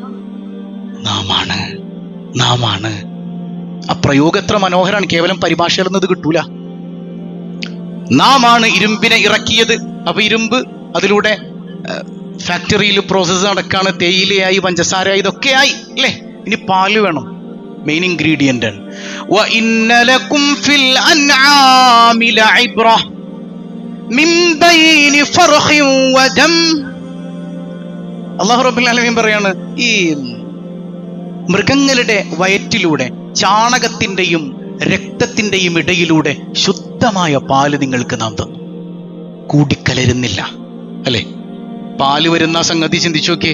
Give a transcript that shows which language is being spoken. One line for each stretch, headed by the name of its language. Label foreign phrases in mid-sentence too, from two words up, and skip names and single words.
Malayalam: നാമാണ്. ആ പ്രയോഗം എത്ര മനോഹരാണ്. കേവലം പരിഭാഷയിൽ നിന്നത് കിട്ടൂല. നാമാണ് ഇരുമ്പിനെ ഇറക്കിയത്. അപ്പൊ ഇരുമ്പ് അതിലൂടെ ഫാക്ടറിയിൽ പ്രോസസ്സ് നടക്കാണ്. തേയിലയായി, പഞ്ചസാരയായി, ഇതൊക്കെയായി അല്ലേ? ഇനി പാല് വേണം,
English: main ingredient
Malayalam: ആണ്.
Arabic: وَإِنَّ لَكُمْ فِي الْأَنْعَامِ لَعِبْرَةً مِنْ بَيْنِ فَرْخٍ وَدَمٍ. الله رب العالمين
Malayalam: പറയാണ്, ഈ മൃഗങ്ങളുടെ വയറ്റിലൂടെ ചാണകത്തിന്റെയും രക്തത്തിന്റെയും ഇടയിലൂടെ ശുദ്ധമായ പാല് നിങ്ങൾക്ക് നാം തന്നു. കൂടിക്കലരുന്നില്ല അല്ലെ? പാല് വരുന്ന സംഗതി ചിന്തിച്ചു നോക്കിയേ.